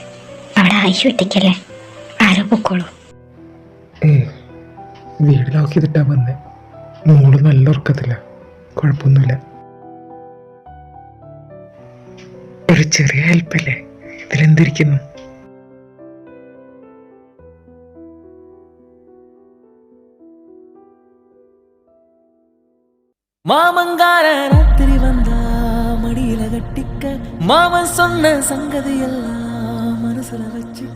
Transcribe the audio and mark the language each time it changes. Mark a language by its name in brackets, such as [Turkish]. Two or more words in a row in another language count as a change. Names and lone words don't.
[Malayalam] അവിടെ ആയിഷു ഒറ്റയ്ക്കല്ലേ, ആരോ പൊക്കോളൂ. വീട് ലോക്ക് ചെയ്തിട്ടാ വന്നേ. മോള് നല്ല ഉറക്കത്തില്ല, കുഴപ്പമൊന്നുമില്ല. ഒരു ചെറിയ ഹെൽപ്പല്ലേ, ഇതിലെന്തിരിക്കുന്നു? [Tamil] மாமங்கார ராத்திரி வந்தா மடியில கட்டிக்க, மாமன் சொன்ன சங்கதி எல்லாம் மனசுல வச்சுக்க.